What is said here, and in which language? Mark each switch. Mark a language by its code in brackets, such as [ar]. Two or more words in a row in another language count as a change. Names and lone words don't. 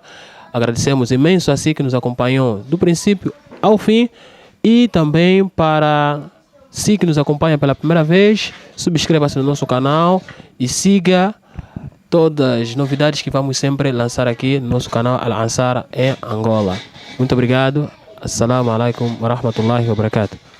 [pt] Agradecemos imenso assim que nos acompanhou do princípio ao fim e também para si que nos acompanha pela primeira vez, subscreva-se no nosso canal e siga todas as novidades que vamos sempre lançar aqui no nosso canal Al-Ansar em Angola. Muito obrigado. [ar] السلام عليكم ورحمة الله وبركاته.